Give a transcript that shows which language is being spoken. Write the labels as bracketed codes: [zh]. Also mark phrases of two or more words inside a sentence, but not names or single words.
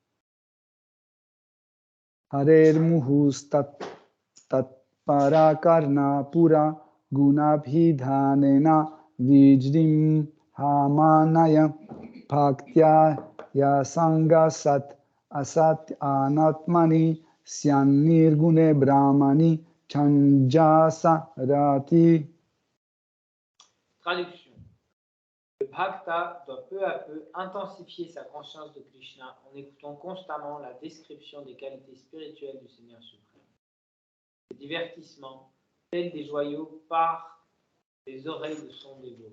[sa] Harer muhus tat parakarna pura gunabhidhanena vijrim hamanaya bhaktya yasanga sat asat anatmani syannirgune brahmani chanjasa rati. [fr] Traduction. Le bhakta doit peu à peu intensifier sa conscience de Krishna en écoutant constamment la description des qualités spirituelles du Seigneur suprême. Le divertissement, tel des joyaux, part des oreilles de son dévot.